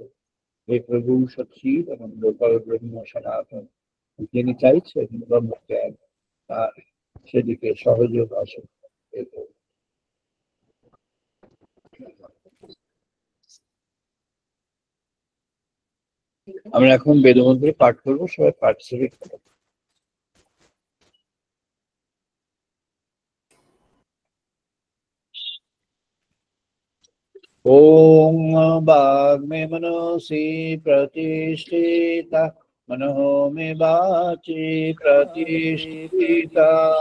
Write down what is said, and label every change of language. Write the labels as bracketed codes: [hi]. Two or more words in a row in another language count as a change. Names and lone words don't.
[bn] এই প্রভু সচ্চিদ এবং লোকাল ব্রহ্ম সনাতন, যিনি চাইছেন ব্রহ্মজ্ঞান তার সেদিকে সহযোগ আসে। আমরা এখন বেদমন্ত্রে পাঠ করবো, সবাই পার্টিসিপেট করবো। [sa] ओम वाग्मे मनसि प्रतिष्ठिता, मनः मे वाचि प्रतिष्ठिता।